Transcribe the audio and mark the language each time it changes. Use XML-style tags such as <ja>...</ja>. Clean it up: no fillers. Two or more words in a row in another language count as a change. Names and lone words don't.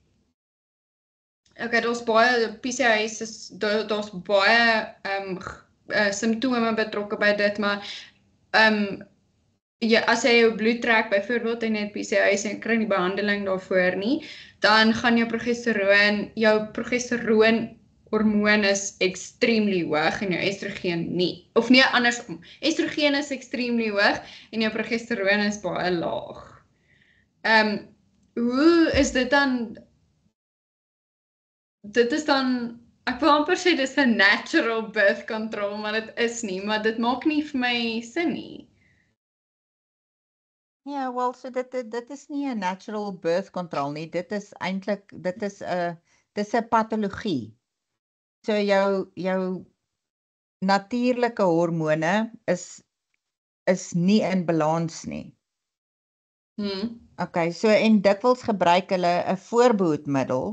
<af>daar's baie PCOS, daar's baie simptome betrokke by dit, maar as jy jou bloed trek, byvoorbeeld en het PCOS en kry nie behandeling daarvoor nie, dan gaan jou progesteroon hormoon is extremely hoog en jou estrogen nie. Of nee, andersom. Estrogen is extremely hoog en jou progesteroon is baie laag. Hoe is dit dan? Dit is dan, ek wil amper sê dit is 'n</af> <en>natural birth control,</en> <af>maar dit is nie, maar dit maak nie vir my sin nie. Ja, wel, so dit is nie 'n</af> <en>natural birth control</en> <af>nie. Dit is eintlik, dit is 'n patologie. So jou natuurlike hormone is nie in balans nie. Okay, so en dikwels gebruik hulle 'n voorbehoedmiddel.</af>